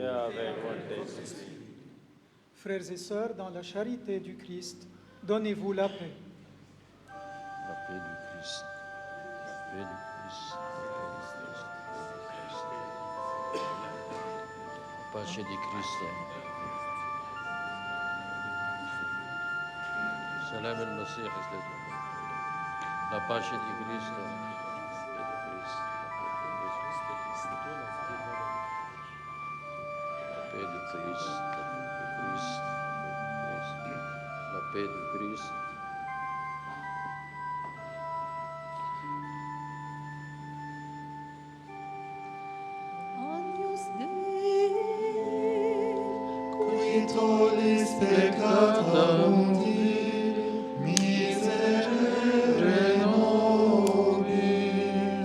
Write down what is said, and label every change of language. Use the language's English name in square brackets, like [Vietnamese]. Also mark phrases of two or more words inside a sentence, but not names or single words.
[French] Et avec votre esprit. Frères et sœurs, dans la charité du Christ, donnez-vous la paix. La paix du Christ. La paix du Christ. [Italian] La pace di Cristo. [Arabic] سلام المسيح. [Italian] La pace di Cristo. [French] La paix du Christ. La paix du Christ. [Latin] Agnus Dei, qui tollis peccata mundi, miserere nobis.